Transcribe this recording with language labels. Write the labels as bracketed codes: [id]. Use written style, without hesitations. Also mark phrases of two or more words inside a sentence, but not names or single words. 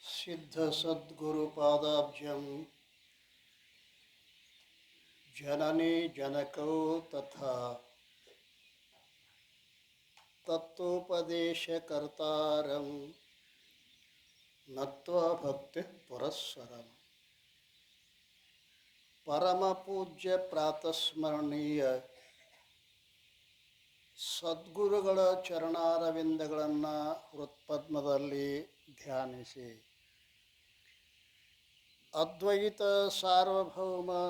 [sa] सिद्धसद्गुरुपादाब्जं जननी जनकौ तथा तत्वोपदेशकर्तारं नत्वा भक्तिः पुरस्सरम् [kn] ಪರಮಪೂಜ್ಯ ಪ್ರಾತಸ್ಮರಣೀಯ ಸದ್ಗುರುಗಳ ಚರಣಾರವಿಂದಗಳನ್ನು ಹೃತ್ಪದ್ಮದಲ್ಲಿ ಧ್ಯಾನಿಸಿ ಅದ್ವೈತ ಸಾರ್ವಭೌಮ